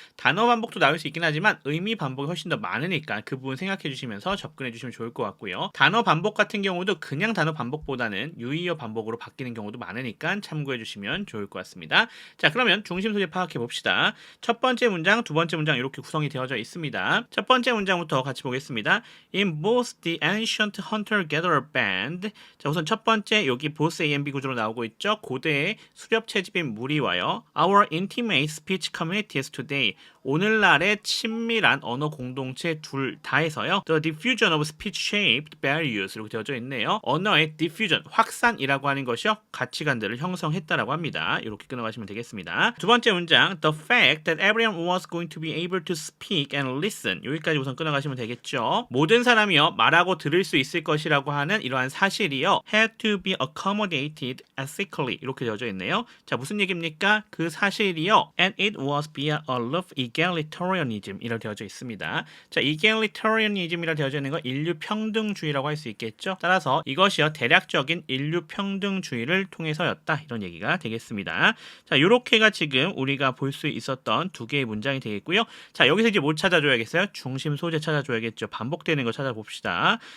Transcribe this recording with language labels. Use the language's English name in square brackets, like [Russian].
[Korean] 단어 반복도 나올 수 있긴 하지만 의미 반복이 훨씬 더 많으니까 그 부분 생각해 주시면서 접근해 주시면 좋을 것 같고요. 단어 반복 같은 경우도 그냥 단어 반복보다는 유의어 반복으로 바뀌는 경우도 많으니까 참고해 주시면 좋을 것 같습니다. 자, 그러면 중심 소재 파악해 봅시다. 첫 번째 문장, 두 번째 문장 이렇게 구성이 되어져 있습니다. 첫 번째 문장부터 같이 보겠습니다. [English] In both the ancient hunter-gatherer band. [Korean] 자, 우선 첫 번째 여기 [English] both A and B [Korean] 구조로 나오고 있죠. 고대의 수렵 채집인 무리와요. [English] Our intimate speech communities today. [Korean] 오늘날의 친밀한 언어 공동체 둘 다에서요. [English] The diffusion of speech-shaped barriers [Korean] 이렇게 되어져 있네요. 언어의 diffusion, 확산이라고 하는 것이요. 가치관들을 형성했다라고 합니다. 이렇게 끊어가시면 되겠습니다. 두 번째 문장, [English] The fact that everyone was going to be able to speak and listen. [Korean] 여기까지 우선 끊어가시면 되겠죠. 모든 사람이요. 말하고 들을 수 있을 것이라고 하는 이러한 사실이요. [English] had to be accommodated ethically [Korean] 이렇게 되어져 있네요. 자, 무슨 얘기입니까? 그 사실이요. [English] And it was via a rough egalitarianism [Korean] 이라 되어져 있습니다. 자, egalitarianism이라 되어져 있는 거 인류 평등주의라고 할 수 있겠죠. 따라서 이것이요 대략적인 인류 평등주의를 통해서였다 이런 얘기가 되겠습니다. 자, 이렇게가 지금 우리가 볼 수 있었던 두 개의 문장이 되겠고요. 자, 여기서 이제 뭐 찾아줘야겠어요? 중심 소재 찾아줘야겠죠. 반복되는 거 찾아봅시다.